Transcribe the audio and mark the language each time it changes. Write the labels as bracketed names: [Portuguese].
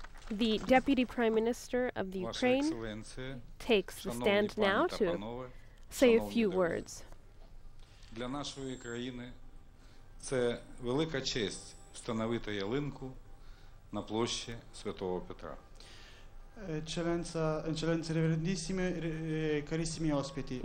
[English] The Deputy Prime Minister of the Ukraine takes the stand now to say a few words. [Ukrainian] Для нашої країни це велика честь встановити ялинку на площі Святого Петра. [Italian] Eccellenze reverendissime, carissimi ospiti.